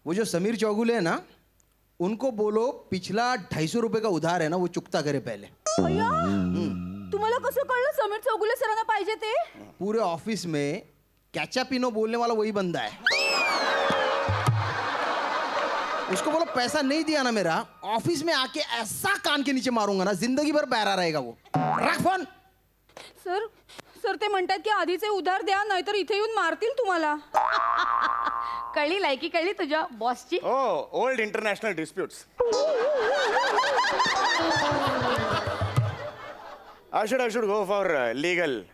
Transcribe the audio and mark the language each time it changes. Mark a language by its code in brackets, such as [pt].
[hi] वो जो समीर चौगुले है ना, उनको बोलो पिछला 250 रुपए का उधार है ना, वो चुकता करे पहले. [mr] अय्या, तुम्हाला कसं कळलं समीर चौगुले सरांना पाहिजे ते? [hi] पूरे ऑफिस में कैचापिनो बोलने वाला वही बंदा है. उसको बोलो पैसा नहीं दिया ना मेरा, ऑफिस में आके ऐसा कान के नीचे मारूंगा ना, जिंदगी भर बहरा रहेगा वो. रख फोन. [mr] सर, सर ते म्हणतात की आधीचे उधार द्या, नाहीतर इथे येऊन मारतील तुम्हाला. कळली लायकी, कळली तुझ्या बॉसची. [en] हो, old international disputes. I should go for legal